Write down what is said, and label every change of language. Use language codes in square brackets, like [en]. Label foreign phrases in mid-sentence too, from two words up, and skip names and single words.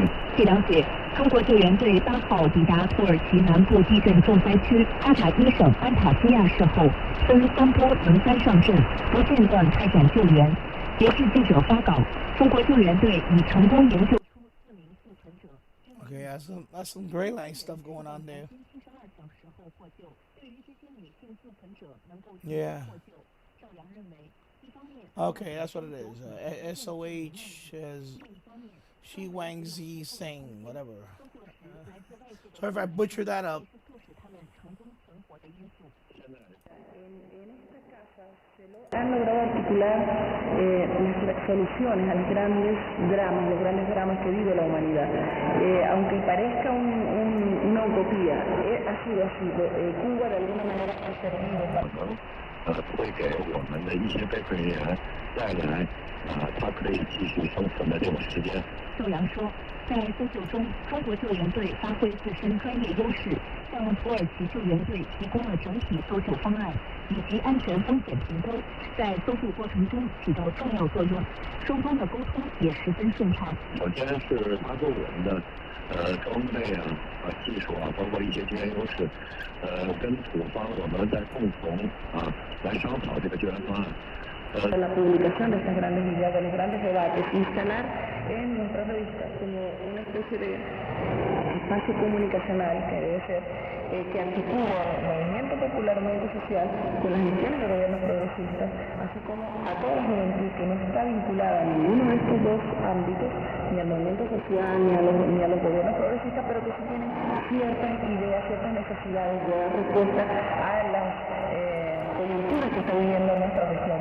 [zh] 据了解，中国救援队8号抵达土耳其南部地震重灾区哈塔伊省安塔西亚市后，分3波轮番上阵，不间断开展救援。截至记者发稿，中国救援队已成功营救出4名幸存者。 [en] Okay, that's some great line stuff going on there. Yeah. Okay, that's what it is. SOH as Shi Wang Z Sing, whatever. Sorry if I butcher that up. [es] Han logrado articular las soluciones a los grandes dramas que vive la humanidad. Aunque parezca una utopía, ha sido así. Cuba de alguna manera ha servido para... [zh] 会给我们的一些被困人员带来他可以继续生存的这种时间。周阳说，在搜救中，中国救援队发挥自身专业优势，向土耳其救援队提供了整体搜救方案以及安全风险评估，在搜救过程中起到重要作用，双方的沟通也十分顺畅。首先是他对我们的装备技术包括一些经验优势，跟土方我们在共同来商讨这个救援方案。 [es] La publicación de estas grandes ideas, de los grandes debates, instalar en nuestras revistas como una especie de espacio comunicacional que debe ser, que articula el movimiento popular, movimiento social, con las misiones de gobiernos progresistas, así como a toda la juventud que no está vinculada a ninguno de estos dos ámbitos, ni al movimiento social, ni a los gobiernos progresistas, pero que sí tienen ciertas ideas, ciertas necesidades de dar respuesta a las coyunturas que está viviendo nuestra región.